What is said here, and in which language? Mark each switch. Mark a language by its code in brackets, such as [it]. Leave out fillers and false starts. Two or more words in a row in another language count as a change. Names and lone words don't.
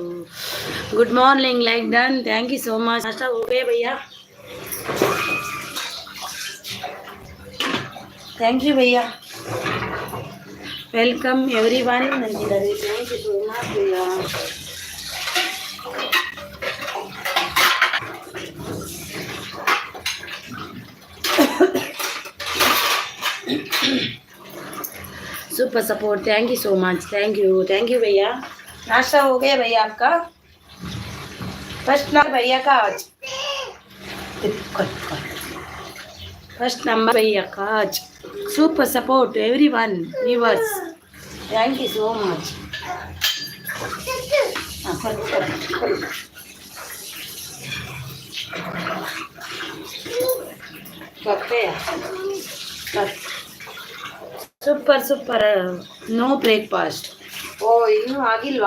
[en] Good morning, like done, thank you so much. [hi] नाश्ता हो गए भैया? [en] Thank you ಭಯ್ಯ. Welcome every one ಅಂತಿದ್ದಾರೆ. Thank you so much ಭಯ್ಯ. Super support, Thank you so much, thank you भैया. [hi] नाश्ता हो गया भैया आपका? [en] First number [hi] भैया का आज, [en] First number [hi] भैया का आज. [en] Super support everyone viewers, Thank you so much. Super super. No breakfast. [kn] ಓ, ಇನ್ನೂ ಆಗಿಲ್ವಾ?